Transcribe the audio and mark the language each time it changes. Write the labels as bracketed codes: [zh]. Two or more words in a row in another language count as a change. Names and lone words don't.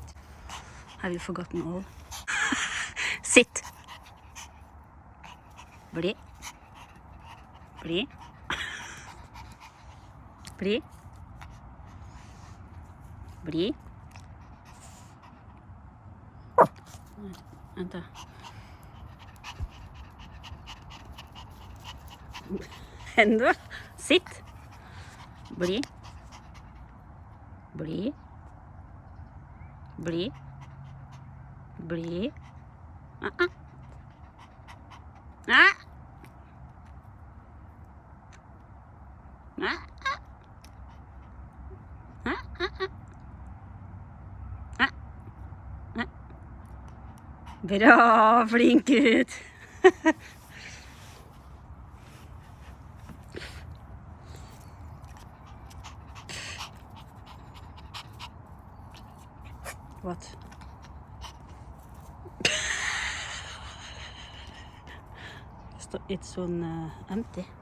[en] Have you forgotten all? Sit. [no] Bli. Bli. Bli. Bli. [sv] Vänta. [en] Hendo, sit. [no] Bli. Bli. Bli. Bli. Ah. Ah. Ah. Bra, flink gutt. [en] What? It's on empty.